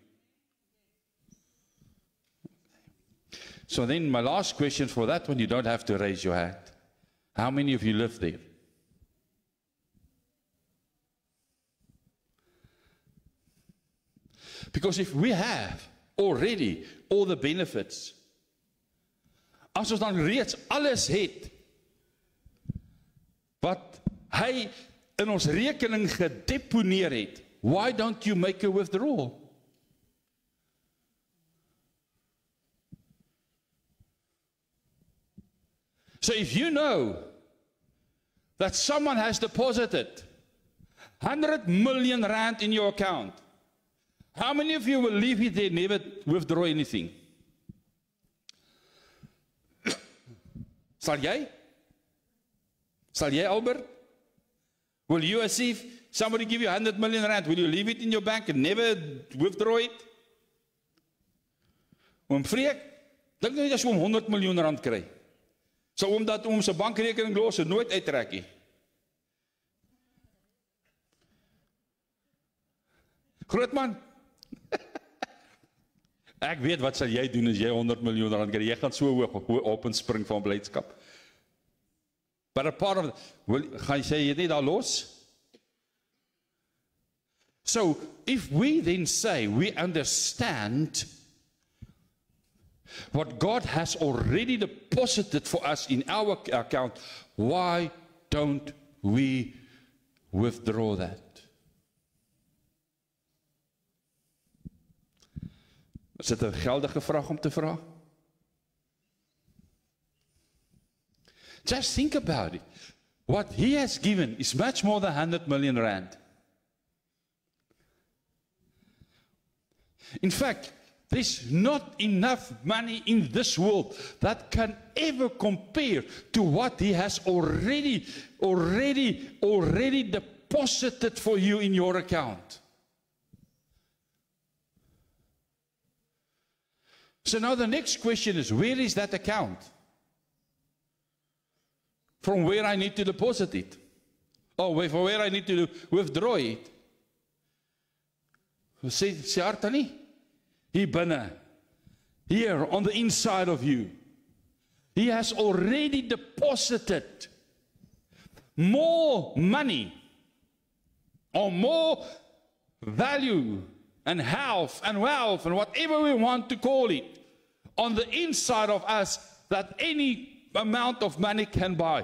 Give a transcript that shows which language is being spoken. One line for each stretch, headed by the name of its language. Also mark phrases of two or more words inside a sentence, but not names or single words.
English: So then my last question for that one, you don't have to raise your hand. How many of you live there? Because if we have already all the benefits,
Afrikaans: as ons dan reeds alles het wat hy in ons rekening gedeponeer het,
English: why don't you make a withdrawal? So if you know that someone has deposited 100 million rand in your account, how many of you will leave it there, never withdraw anything?
Afrikaans: Sal jy? Sal jy, Albert?
English: Will you, as if somebody give you 100 million rand, will you leave it in your bank and never withdraw it?
Afrikaans: Oom Freek, dink nie as jy 100 miljoen rand kry. So omdat oom sy bankrekening los en nooit uittrek nie. Grootman, ek weet wat sal jy doen as jy 100 miljoen rand kry. Jy gaan so hoog op en spring van blydskap.
English: But a part of,
Afrikaans: gaan jy sê jy net daar los?
English: So, if we then say we understand what God has already deposited for us in our account, why don't we withdraw that?
Afrikaans: Is dit 'n geldige vraag om te vra?
English: Just think about it. What He has given is much more than 100 million rand. In fact, There's not enough money in this world that can ever compare to what He has already deposited for you in your account. So now the next question is, where is that account? From where I need to deposit it? Or from where I need to withdraw it?
Afrikaans: Sê Arta nie? Hier binne.
English: Here on the inside of you. He has already deposited more money or more value and health and wealth and whatever we want to call it on the inside of us that any amount of money can buy.